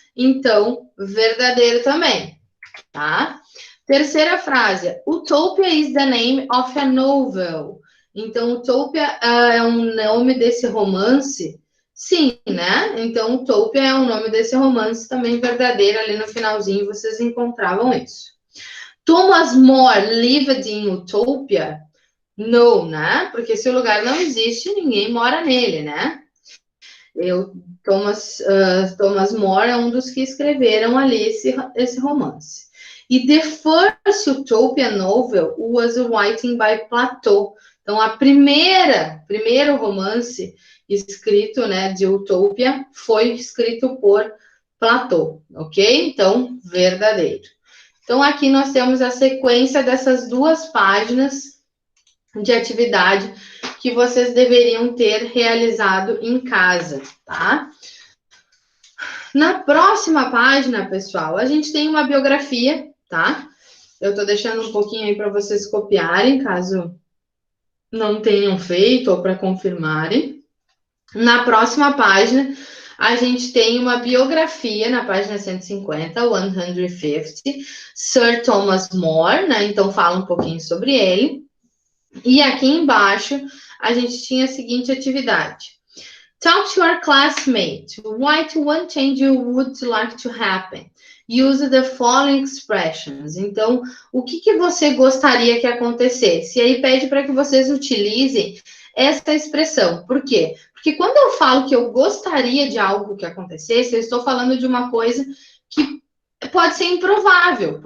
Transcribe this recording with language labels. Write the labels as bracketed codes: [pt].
[pt] Então, verdadeiro também, tá? Terceira frase, [en] Utopia is the name of a novel. [pt] Então, Utopia é um nome desse romance? Sim, né? Então, Utopia é o nome desse romance também verdadeiro. Ali no finalzinho vocês encontravam isso. [en] Thomas More lived in Utopia? [pt] Não, né? Porque se o lugar não existe, ninguém mora nele, né? Thomas More é um dos que escreveram ali esse romance. [en] E the first Utopia novel was written by Plato. [pt] Então, primeiro romance escrito, né, de Utopia foi escrito por Platão, ok? Então, verdadeiro. Então, aqui nós temos a sequência dessas duas páginas de atividade que vocês deveriam ter realizado em casa, tá? Na próxima página, pessoal, a gente tem uma biografia, tá? Eu tô deixando um pouquinho aí para vocês copiarem, caso não tenham feito ou para confirmarem. Na próxima página, a gente tem uma biografia na página 150, 150, Sir Thomas More, né? Então fala um pouquinho sobre ele. E aqui embaixo a gente tinha a seguinte atividade. [en] Talk to your classmate. Write one change you would like to happen. Use the following expressions. [pt] Então, o que você gostaria que acontecesse? E aí pede para que vocês utilizem essa expressão. Por quê? Porque quando eu falo que eu gostaria de algo que acontecesse, eu estou falando de uma coisa que pode ser improvável.